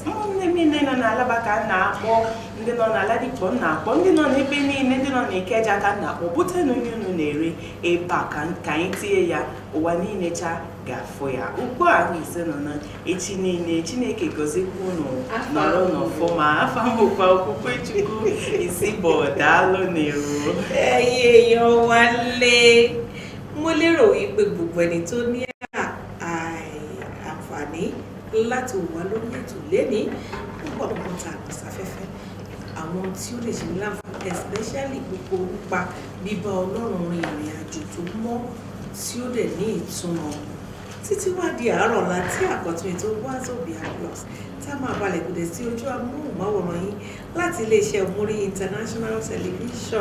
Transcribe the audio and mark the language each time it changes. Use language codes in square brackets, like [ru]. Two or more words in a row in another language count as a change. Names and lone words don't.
[ig] Ụmụnne m niile nọ n'Alaba ka m na-akpọ, ndị nọ n'Aladikpo m na-akpọ, ndị nọ n'ebe niile, ndị nọ n'Ikeja ka m na-akpọ, bute na onye unu na-ere ebe a ka anyị tinye ya, ụwa niile cha ga-afụ ya. Ugbu a ise nọ na echi niile, Chineke gọzikwa unu nọrọ n'ọfụma. Afa m bụkwa Okwukwe Chukwu Isibọ, daalụ n'eru. [yo] Èèyàn wálé, mo lérò wípé gbogbo ẹni tó ní àǹfààní láti wà lórí ètò lẹ́ni púpọ̀ púpọ̀ tá a kò sáfẹ́fẹ́ àwọn tí ó lè ṣe ní láǹfààní, especially gbogbo nípa bíbá Ọlọ́run rin ìrìn àjò tó mọ́ tí ó dẹ̀ ní ìtumọ̀ títí wá di àárọ̀ ọ̀la tí àkọ́tún ètò Wazobia Plus tá a máa balẹ̀ gùdẹ̀ sí ojú amóhùnmáwòrán yín láti iléeṣẹ́ Omori International Television.